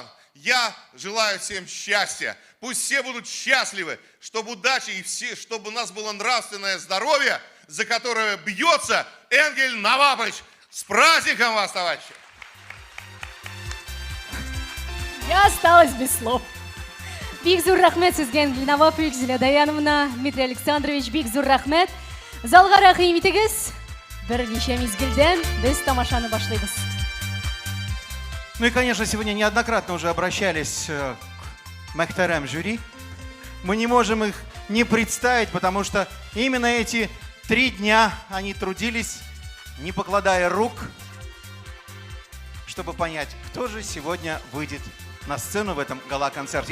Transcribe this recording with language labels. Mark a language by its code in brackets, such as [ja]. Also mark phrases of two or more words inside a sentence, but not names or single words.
[ru] Я желаю всем счастья. Пусть все будут счастливы, чтобы удачи и чтобы у нас было нравственное здоровье, за которое бьется Энгель Навабович. С праздником вас, товарищи! Я осталась без слов. [tt] Бик зур рахмет сезгә Энгель Навабович, Зилә Даяновна, Дмитрий Александрович, бик зур рахмет. Залга рәхим итегез. Берничә мизгелдән без тамашаны башлыйбыз. [ru] Ну и, конечно, сегодня неоднократно уже обращались к Мөхтәрәм жюри. Мы не можем их не представить, потому что именно эти 3 дня они трудились, не покладая рук, чтобы понять, кто же сегодня выйдет на сцену в этом гала-концерте.